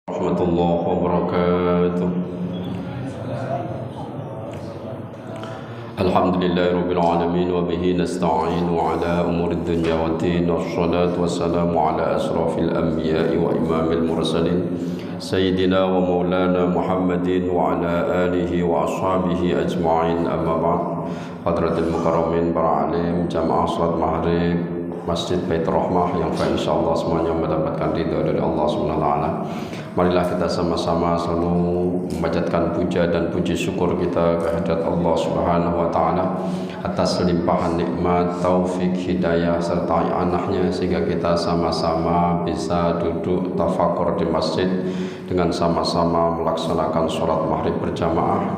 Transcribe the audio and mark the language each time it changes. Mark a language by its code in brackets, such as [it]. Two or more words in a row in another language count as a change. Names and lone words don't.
[ar] ورحمة الله وبركاته. الحمد لله رب العالمين وبه نستعين على أمور الدنيا والدين والصلاة والسلام على أشرف الأنبياء وإمام المرسلين سيدنا ومولانا محمد وعلى آله وأصحابه أجمعين، أما بعد. حضرات المكرمين [id] para alim jamaah salat maghrib Masjid Baitur Rahmah yang insyaallah semuanya mendapatkan ridha dari Allah [ar] سبحانه وتعالى. [id] Marilah kita sama-sama selalu memanjatkan puja dan puji syukur kita kehadirat Allah [ar] سبحانه وتعالى [id] atas limpahan nikmat, taufik, hidayah serta anahnya sehingga kita sama-sama bisa duduk tafakur di masjid dengan sama-sama melaksanakan sholat maghrib berjamaah.